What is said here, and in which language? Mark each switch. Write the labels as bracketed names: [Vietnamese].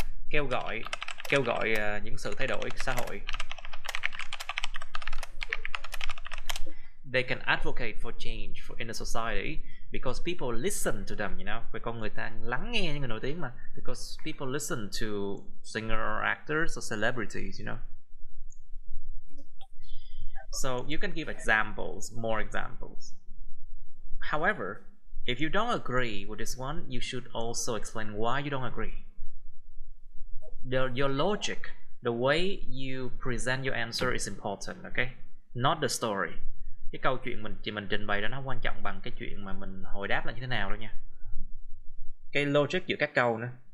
[Vietnamese] Kêu gọi những sự thay đổi xã hội. [English] They can advocate for change in the society because people listen to them, you know. [Vietnamese] Vì con người ta lắng nghe những người nổi tiếng mà. [English] Because people listen to singer or actors or celebrities, you know. So you can give examples, more examples. However, if you don't agree with this one, you should also explain why you don't agree. Your logic, the way you present your answer is important, okay? Not the story. [Vietnamese] Cái câu chuyện mình trình bày đó nó quan trọng bằng cái chuyện mà mình hồi đáp là như thế nào đâu nha. Cái logic giữa các câu nữa.